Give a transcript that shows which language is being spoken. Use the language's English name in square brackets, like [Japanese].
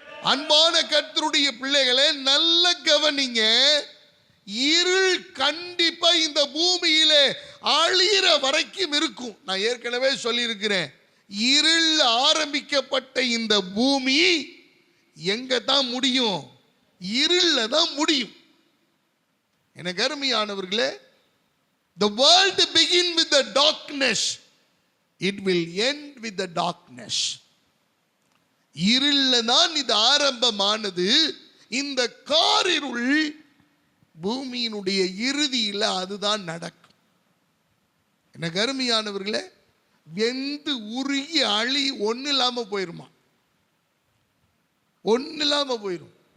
[Tamil] அன்பான கர்த்தருடைய பிள்ளைகளே, நல்ல கவனிங்க. இருள் கண்டிப்பா இந்த பூமியிலே அழிகிற வரைக்கும் இருக்கும். நான் ஏற்கனவே சொல்லி இருக்கிறேன், இருள் ஆரம்பிக்கப்பட்ட இந்த பூமி எங்க தான் முடியும்? இருள்ல தான் முடியும். எனக்கு அருமையானவர்களே, [English] the world begin with the darkness, it will end with the darkness. [Tamil] இருள்ல தான் இது ஆரம்பமானது. இந்த காரிருள் பூமியினுடைய இறுதியில் அதுதான் நடக்கும். எனக்கு அருமையானவர்களே, வெந்து உருகி அழி ஒண்ணு இல்லாம போயிருமா, ஒண்ணு இல்லாம போயிரும்.